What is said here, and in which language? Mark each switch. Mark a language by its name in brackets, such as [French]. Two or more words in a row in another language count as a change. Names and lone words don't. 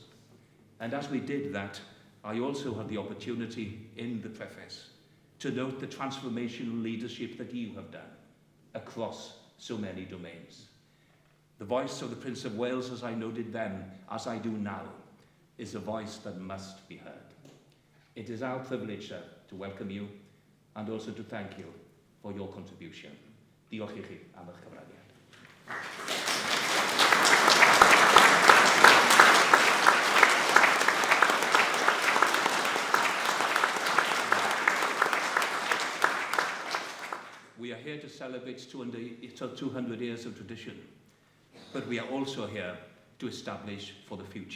[English] And as we did that, I also had the opportunity in the preface to note the transformational leadership that you have done across so many domains. The voice of the Prince of Wales, as I noted then, as I do now, is a voice that must be heard. It is our privilege, sir, to welcome you and also to thank you for your contribution. [Welsh] Diolch I chi am eich cyfraniad. [English] We are here to celebrate 200 years of tradition, but we are also here to establish for the future.